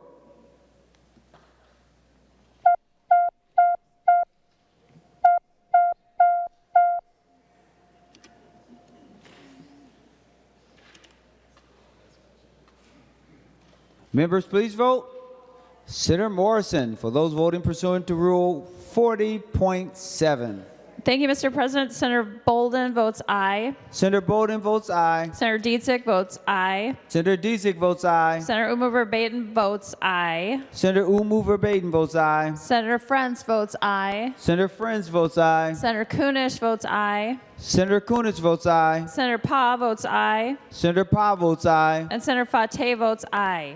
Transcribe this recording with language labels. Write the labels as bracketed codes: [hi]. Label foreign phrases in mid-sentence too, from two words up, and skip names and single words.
[en] Members, please vote. Senator Morrison, for those voting pursuant to Rule 40.7. Thank you, Mr. President. Senator Bolden votes aye. Senator Bolden votes aye. Senator Dietzick votes aye. Senator Dietzick votes aye. Senator Umover-Baden votes aye. Senator Umover-Baden votes aye. Senator Frentz votes aye. Senator Frentz votes aye. Senator Kunish votes aye. Senator Kunitz votes aye. Senator Pa votes aye. Senator Pa votes aye. And Senator Fateh votes aye.